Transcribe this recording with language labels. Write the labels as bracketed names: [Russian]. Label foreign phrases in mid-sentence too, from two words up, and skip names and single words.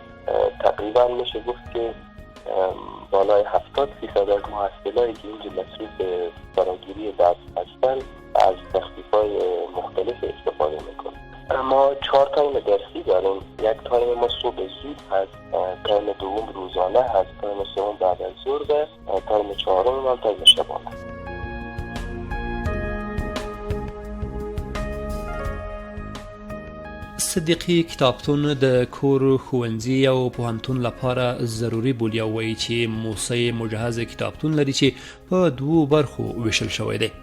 [Persian] تقریبا میشه گفت که بالای 70% از محصلایی که اینجا مسئول به فراگیری درس هستند از تخفیف‌های مختلف استفاده میکنن. ما 4 تایم درسی داریم. یک تایم ما صبح زود هست، تایم دوم روزانه هست، تایم سوم بعد از ظهر و تایم چهارم هم تایم شبانه. [Pashto] صدیقي کتابتون د کور، ښوونځي او پوهنتون لپاره ضروري بولي او وایي چې موسسه مجهز کتابتون لري چې په 2 برخو ویشل شوی دی.